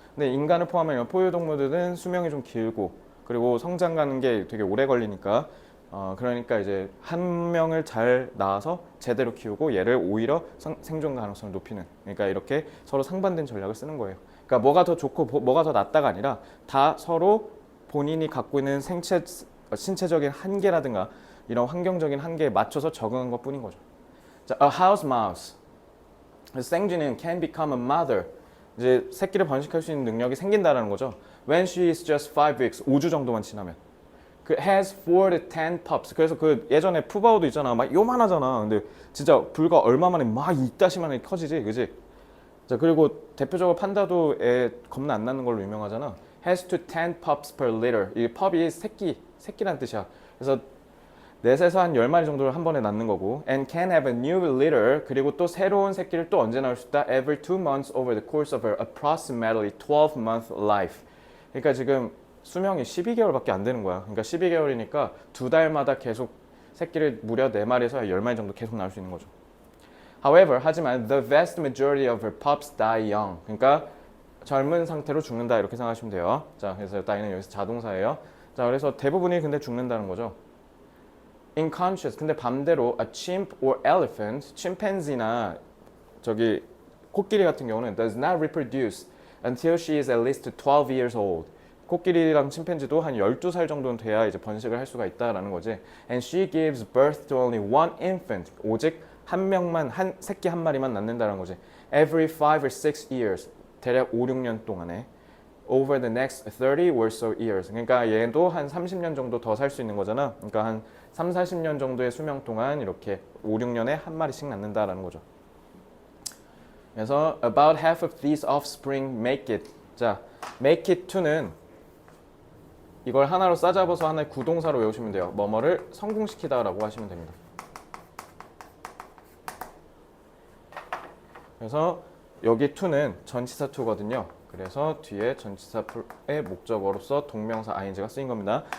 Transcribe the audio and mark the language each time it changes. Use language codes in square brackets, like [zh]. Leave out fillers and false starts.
[ko] 근데 인간을 포함한 포유동물들은 수명이 좀 길고 그리고 성장 가는 게 되게 오래 걸리니까 그러니까 이제 한 명을 잘 낳아서 제대로 키우고 얘를 오히려 생존 가능성을 높이는 그러니까 이렇게 서로 상반된 전략을 쓰는 거예요. 그러니까 뭐가 더 좋고 뭐가 더 낫다가 아니라 다 서로 본인이 갖고 있는 신체적인 한계라든가 이런 환경적인 한계에 맞춰서 적응한 것 뿐인 거죠. [en] 자, a house mouse. [ko] 생쥐는 [en] can become a mother. [ko] 이제 새끼를 번식할 수 있는 능력이 생긴다라는 거죠. [en] When she is just 5 weeks, [ko] 5주 정도만 지나면. [en] 그 has 4 to 10 pups. [ko] 그래서 그 예전에 푸바오도 있잖아. 막 요만하잖아. 근데 진짜 불과 얼마 만에 막 이따시만에 커지지, 그지? 자, 그리고 대표적으로 판다도 애 겁나 안 낳는 걸로 유명하잖아. [en] Has to 10 pups per litter. [ko] 이 펍이 새끼란 뜻이야. 그래서 넷에서 한 10마리 정도를 한 번에 낳는 거고 [en] and can have a new litter [ko] 그리고 또 새로운 새끼를 또 언제 낳을 수 있다 [en] every 2 months over the course of her approximately 12-month life. [ko] 그러니까 지금 수명이 12개월밖에 안 되는 거야. 그러니까 12개월이니까 2달마다 계속 새끼를 무려 4마리에서 10마리 정도 계속 낳을 수 있는 거죠. [en] However, [ko] 하지만 [en] the vast majority of her pups die young. [ko] 그러니까 젊은 상태로 죽는다 이렇게 생각하시면 돼요. 자, 그래서 die는 여기서 자동사예요. 자, 그래서 대부분이 근데 죽는다는 거죠. [en] In contrast, [ko] 근데 반대로 [en] a chimp or elephant, [ko] 침팬지나 저기 코끼리 같은 경우는 [en] does not reproduce. until she is at least 12 years old. [ko] 코끼리랑 침팬지도 한 12살 정도는 돼야 이제 번식을 할 수가 있다라는 거지. [en] And she gives birth to only one infant. [ko] 오직 한 명만, 한 새끼 한 마리만 낳는다는 거지. [en] Every 5 or 6 years. [ko] 대략 5, 6년 동안에. [en] Over the next 30 or so years. [ko] 그러니까 얘도 한 30년 정도 더 살 수 있는 거잖아. 그러니까 한 3, 40년 정도의 수명 동안 이렇게 5, 6년에 한 마리씩 낳는다라는 거죠. [en] 그래서 about half of these offspring make it. [ko] 자, make it to는 이걸 하나로 싸잡아서 하나의 구동사로 외우시면 돼요. 뭐뭐를 성공시키다라고 하시면 됩니다. 그래서 여기 to는 전치사 to거든요. 그래서 뒤에 전치사의 목적어로서 동명사 ing가 쓰인 겁니다.